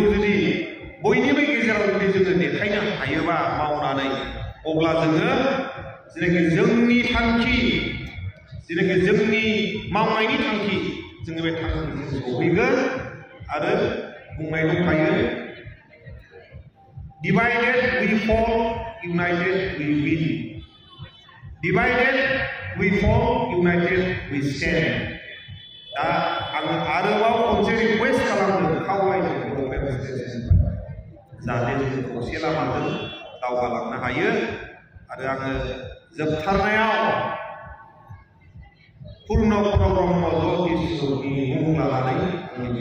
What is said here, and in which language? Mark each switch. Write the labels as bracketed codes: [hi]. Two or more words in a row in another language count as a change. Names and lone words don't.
[brx] जुदि बयनिबो गेजेराव जुदि जोङो देखायनो हायोबा मावनानै अब्ला जोङो जेनाखि जोंनि थांखि जेनाखि जोंनि मावनायनि थांखि जोङो बे थांखिसिम सौहैगोन आरो बुंनाय दंखायो [en] divided we fall united we win divided we fall united we stand. [brx] दा आङो आरोबाव खनसे रिक्वेस्ट खालामदों खावलायदों जाहाथे जों खौसे लामाजों दावगालांनो हायो आरो आङो जोबथारनायाव पूर्ण ब्रह्म ज्योतिषनि मुं लानानै